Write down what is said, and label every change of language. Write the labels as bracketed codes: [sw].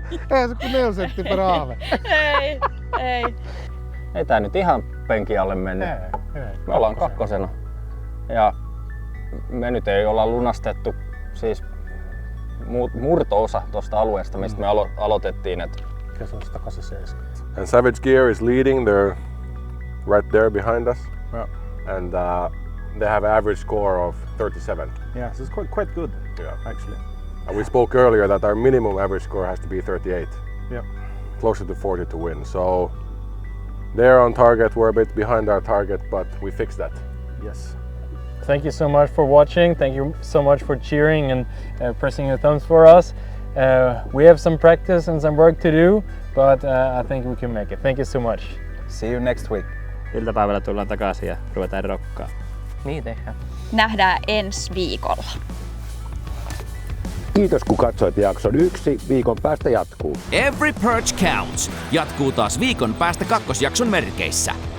[fi] Eihän se kuin 4 senttiä per aave. Ei. Ei tää nyt ihan penkin alle mennyt. Me ollaan kakkosena. Ja me nyt ei olla lunastettu siis murto-osa tuosta alueesta, mistä me aloitettiin. Kesästä 87. [en] And Savage Gear is leading. They're right there behind us. Yeah. And they have an average score of 37. Yeah, so it's quite good. Yeah, actually. And we spoke earlier that our minimum average score has to be 38. Yeah. Closer to 40 to win. So they're on target. We're a bit behind our target, but we fixed that. Yes. thank you so much for watching. Thank you so much for cheering and pressing your thumbs for us. We have some practice and some work to do, but I think we can make it. Thank you so much. See you next week. [fi] Iltapäivällä tullaan takaisin ja ruvetaan rokkaa. Niin tehdään. Nähdään ensi viikolla. Kiitos kun katsoit jakson 1. Viikon päästä jatkuu. Every perch counts jatkuu taas viikon päästä kakkosjakson merkeissä.